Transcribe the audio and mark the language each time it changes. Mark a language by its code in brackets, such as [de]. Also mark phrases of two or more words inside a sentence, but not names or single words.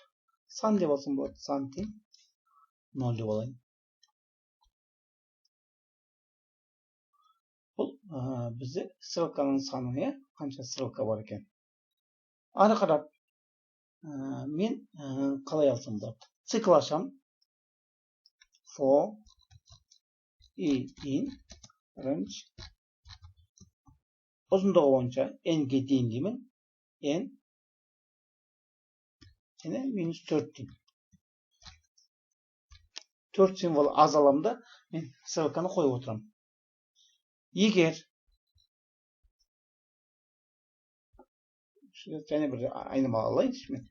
[kk] Сан деп алсам болады. Сан тең 0 деп алайын. Бұл бізде ссылканың саны, қанша ссылка бар екен. Ары қарап, мен қалай алсам болады? Цикл ашам. [en] For i in range [kk] ұзындығы бойынша n-ге дейін деймін. N минус 4 деймін. 4 символ аз аламда мен ссылканы қойып отырамын. Егер және бір айнымалы алайыншы мен.